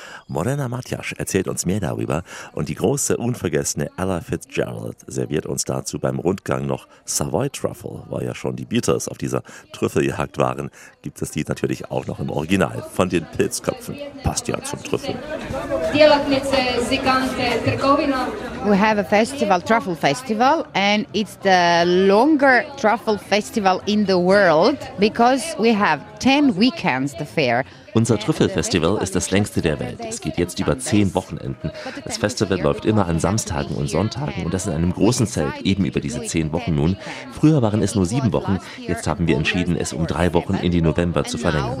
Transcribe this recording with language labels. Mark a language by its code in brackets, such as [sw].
[de] Morena Matjas erzählt uns mehr darüber und die große, unvergessene Ella Fitzgerald serviert uns dazu beim Rundgang noch Savoy Truffle, weil ja schon die Beatles auf dieser Trüffeljagd waren, gibt es die natürlich auch noch im Original von den Pilzköpfen. Passt ja zum Trüffel. [en] We have a festival, Truffle Festival, and it's the longer Truffle Festival in the world because we have 10 weekends the fair. [de] Unser Trüffelfestival ist das längste der Welt. Es geht jetzt über 10 Wochenenden. Das Festival läuft immer an Samstagen und Sonntagen und das in einem großen Zelt, eben über diese 10 Wochen nun. Früher waren es nur 7 Wochen, jetzt haben wir entschieden, es um 3 Wochen in den November zu verlängern.